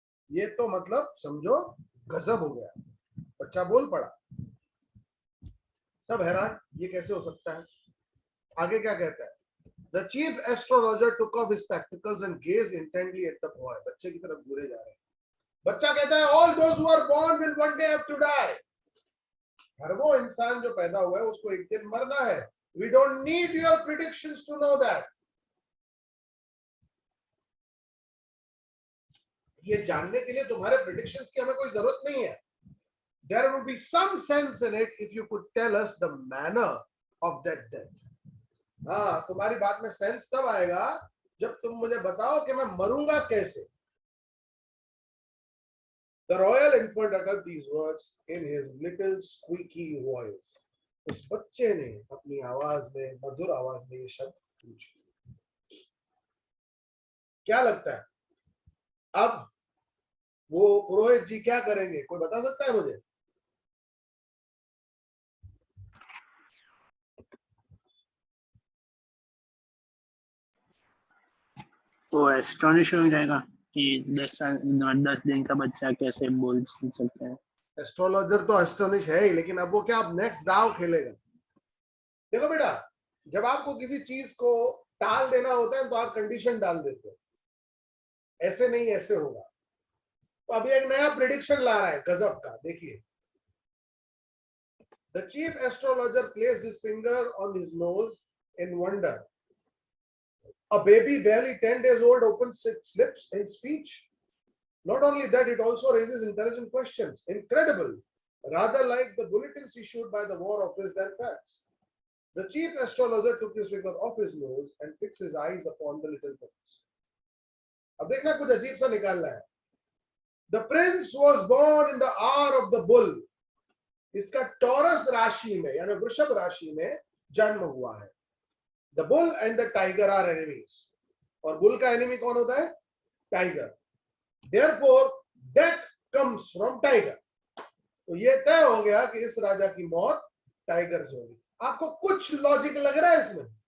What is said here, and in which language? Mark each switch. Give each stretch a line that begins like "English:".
Hindi: ये तो मतलब समझो गजब हो गया, बच्चा बोल पड़ा, सब हैरान, ये कैसे हो सकता है। आगे क्या कहता है?
English: The chief astrologer took off his spectacles and gazed intently at the boy.
Hindi: बच्चे की तरफ घूरे जा रहे हैं। बच्चा कहता है,
English: all those who are born will one day have to die.
Hindi: हर वो इंसान जो पैदा हुआ है उसको एक दिन मरना है।
English: We don't need your predictions to know that.
Hindi: ये जानने के लिए तुम्हारे predictions की हमें कोई जरूरत नहीं है।
English: There would be some sense in it if you could tell us the manner of that death.
Hindi: हाँ, तुम्हारी बात में सेंस तब आएगा जब तुम मुझे बताओ कि मैं मरूंगा कैसे।
English: The royal infant uttered these words in his little squeaky voice.
Hindi: उस बच्चे ने अपनी आवाज में, मधुर आवाज में ये शब्द पूछे। क्या लगता है अब वो पुरोहित जी क्या करेंगे? कोई बता सकता है मुझे? वो एस्टोनिश हो जाएगा कि 10 दिन का बच्चा कैसे बोल सकता है। एस्ट्रोलॉजर तो एस्टोनिश है ही, लेकिन अब वो क्या, अब नेक्स्ट दाव खेलेगा। देखो बेटा, जब आपको किसी चीज को टाल देना होता है तो आप कंडीशन डाल देते हो, ऐसे नहीं ऐसे होगा। तो अभी एक नया प्रेडिक्शन ला रहा है गजब का, देखिए।
English: The chief astrologer placed his finger on his nose in wonder. A baby barely 10 days old opens its lips in speech. Not only that, it also raises intelligent questions. Incredible. Rather like the bulletins issued by the War Office than facts. The chief astrologer took his finger off his nose and fixed his eyes upon the little prince.
Hindi: अब देखना कुछ अजीब सा निकालना है।
English: The prince was born in the hour of the bull.
Hindi: इसका taurus राशि में यानी वृषभ राशि में जन्म हुआ है।
English: The bull and the tiger are enemies.
Hindi: और बुल का एनिमी कौन होता है? Tiger.
English: Therefore, death comes from tiger.
Hindi: तो ये तय हो गया कि इस राजा की मौत टाइगर से होगी। आपको कुछ लॉजिक लग रहा है इसमें?